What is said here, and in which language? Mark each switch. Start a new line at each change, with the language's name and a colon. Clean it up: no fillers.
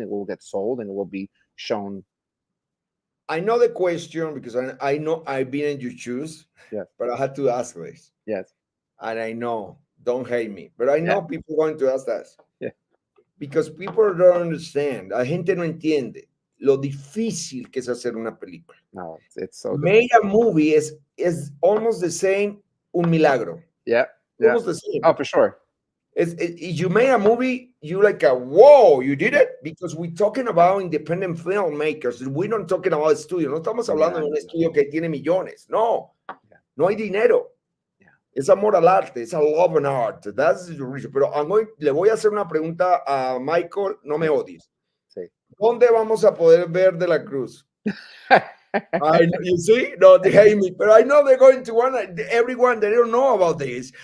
English: It will get sold, and it will be shown. I know the question because I know I've been in your shoes, Yes. but I had to ask this. Yes. And I know, don't hate me, but I know Yeah. people are going to ask that. Yeah. Because people don't understand.
Spanish: La gente no entiende lo difícil que es hacer una película.
English: No, it's so Made a movie is almost the same, un milagro. Yeah. Yeah. Almost the same. Oh, for sure. You made a movie, you like whoa, you did it, because we're talking about independent filmmakers. We're not talking about studio.
Spanish: No estamos hablando de un estudio que tiene millones. No, no hay dinero. Es amor al arte, es
English: a love and art. That's the reason.
Spanish: Pero le voy a hacer una pregunta a Michael, no me odies. Sí. ¿Dónde vamos a poder ver De la Cruz?
English: You see? No, they hate me. But I know they're going to want everyone, they don't know about this.